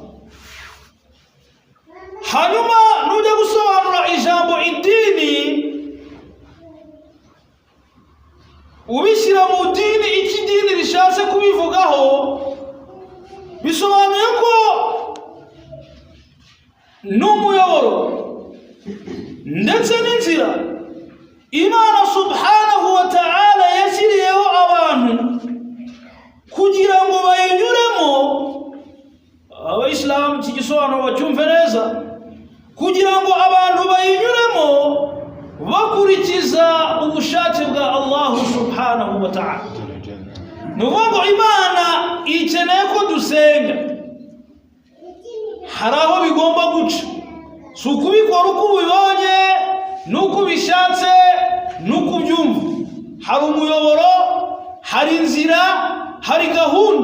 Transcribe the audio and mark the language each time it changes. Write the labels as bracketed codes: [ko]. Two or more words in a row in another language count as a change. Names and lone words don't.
[rw] Hanyuma nujya gusobanura ijambo idini ubishyira mu dini, iki dini rishatse kubivugaho, bisobanuye ko n'umuyoboro ndetse n'inzira Imana [ar] سبحانه وتعالى [rw] yashyiriyeho abantu kugira ngo bayinyuremo. Abayisilamu iki gisobanuro bacyumve neza. Kugira ngo abantu bayinyuremo bakurikiza ubushake bwa Allah [ar] سبحانه وتعالى. [rw] Nuvuga Imana ikeneye ko dusenga, hari aho bigomba guca. Si ukubikora uko ubibonye nuko ubishatse nuko ubyumva. Hari umuyoboro, hari inzira, hari gahunda.